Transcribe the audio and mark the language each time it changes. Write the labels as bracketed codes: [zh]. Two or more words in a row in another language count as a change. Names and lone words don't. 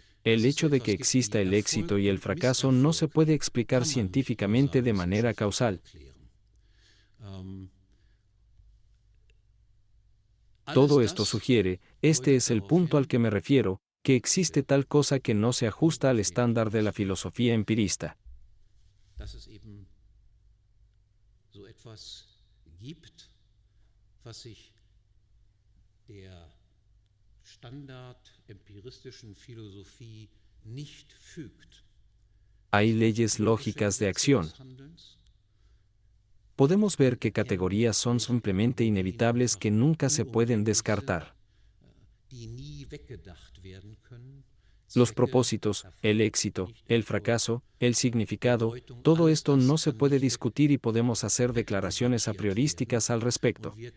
[es] El hecho de que exista el éxito y el fracaso no se puede explicar científicamente de manera causal. Todo esto sugiere, este es el punto al que me refiero, que existe tal cosa que no se ajusta al estándar de la filosofía empirista. [de] Dass es eben so etwas gibt, was sich der standardempiristischen Philosophie nicht fügt. [es] Hay leyes lógicas de acción. Podemos ver que categorías son simplemente inevitables que nunca se pueden descartar. Los propósitos, el éxito, el fracaso, el significado, todo esto no se puede discutir y podemos hacer declaraciones a priorísticas al respecto.